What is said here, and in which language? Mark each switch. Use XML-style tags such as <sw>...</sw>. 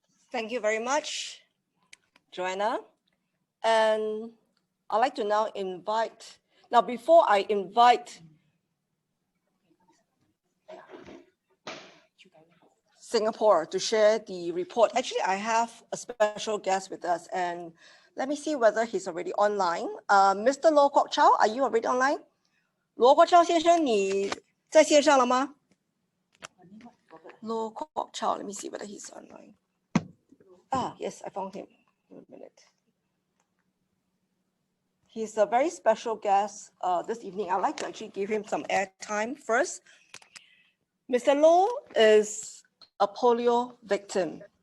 <en>Thank you very much, Joanna. And I'd like to now invite, before I invite Singapore to share the report. Actually, I have a special guest with us, and let me see whether he's already online. Mr. Lo Kwok Chow, are you already online?</en> <zh>Lo Kwok Chow 先生，你在线上了吗？</zh> <en>Lo Kwok Chow, let me see whether he's online. Ah, yes, I found him. Wait a minute. He's a very special guest this evening. I'd like to actually give him some airtime first. Mr. Lo is a polio victim.</en>